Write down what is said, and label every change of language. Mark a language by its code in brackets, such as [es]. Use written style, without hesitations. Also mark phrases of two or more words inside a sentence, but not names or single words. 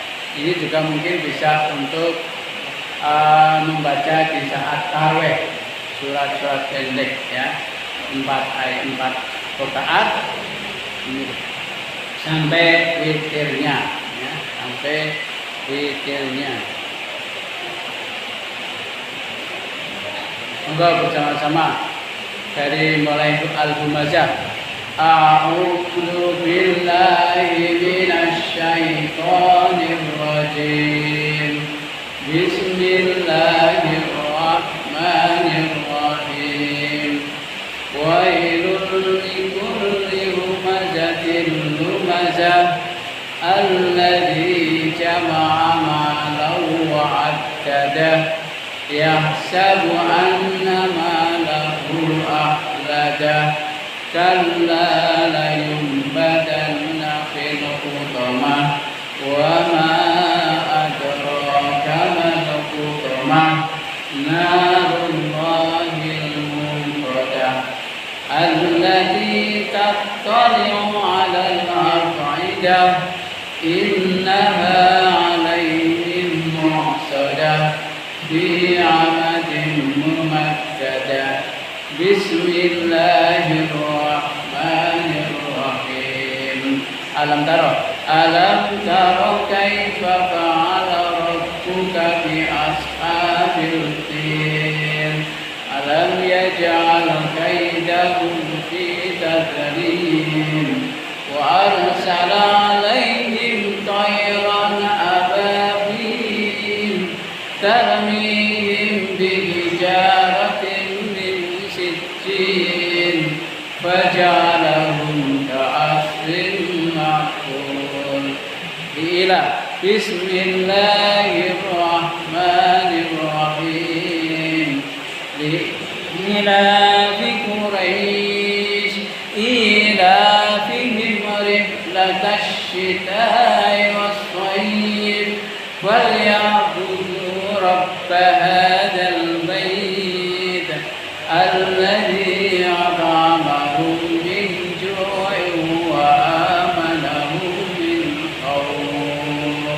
[id] Ini juga mungkin bisa untuk membaca di saat tarawih, surat-surat pendek ya, 4 rakaat sampai witirnya ya, sampai witirnya. Monggo bersama-sama dari mulai Al-Humazah. [ar] أعوذ بالله من الشيطان الرجيم. بسم الله الرحمن الرحيم. ويل لكل همزة لمزة الذي جمع مالا وعدده يحسب أن ماله أخلده كلا لينبذن في الحطمة وما أدراك ما الحطمة نار الله الموقدة التي تطلع على الأفئدة إنها عليهم مؤصدة في عمد ممددة. بسم الله الرحمن الرحيم. ألم تر كيف فعل ربك بأصحاب الفيل. ألم يجعل كيدهم في تضليل وأرسل عليهم طيرا أبابيل ترميهم بحجارة فجعلهم كعصف مأكول. بسم الله الرحمن الرحيم. لإيلاف قريش إيلافهم رحلة الشتاء والصيف فليعبدوا رب هذا البيت الذي أطعمهم من جوع وآمنهم من خوف.